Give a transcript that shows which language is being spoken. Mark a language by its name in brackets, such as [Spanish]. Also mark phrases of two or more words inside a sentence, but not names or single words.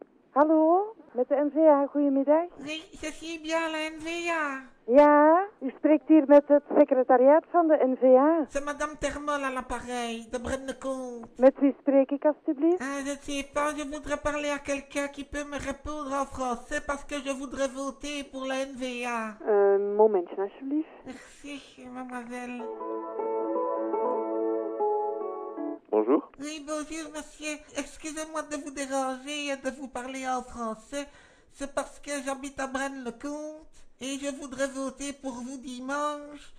[Dutch] Hallo, met de NVA, goedemiddag. [French] Oui, je suis bien la NVA. [Dutch] Ja, u spreekt hier met het secretariaat van de NVA. [French] C'est Madame Termol à l'appareil, de Braine-le-Comte. [Dutch] Met wie spreek ik alstublieft? [French] Ah, je ne sais pas, je voudrais parler à quelqu'un qui peut me répondre en français parce que je voudrais voter pour la NVA. [Dutch] Een momentje, alsjeblieft. [French] Merci, mademoiselle. Bonjour. Oui, bonjour, monsieur. Excusez-moi de vous déranger et de vous parler en français. C'est parce que j'habite à Braine-le-Comte et je voudrais voter pour vous dimanche.